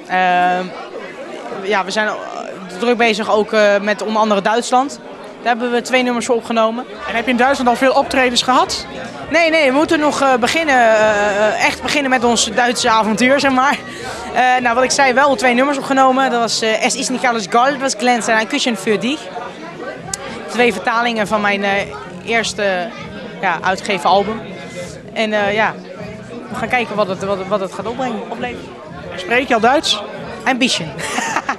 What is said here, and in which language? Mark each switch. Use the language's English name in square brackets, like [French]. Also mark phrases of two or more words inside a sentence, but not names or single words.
[Dutch] We zijn druk bezig ook met onder andere Duitsland. Daar hebben we 2 nummers voor opgenomen. En heb je in Duitsland al veel optredens gehad? Nee, we moeten nog echt beginnen met ons Duitse avontuur, zeg maar. Wat ik zei, wel 2 nummers opgenomen. Dat was Es ist nicht alles Gold, was glänzt en ein Küsschen für dich. 2 vertalingen van mijn eerste uitgegeven album. En we gaan kijken wat het gaat opleveren. Spreek je al Duits? [German] Ein bisschen.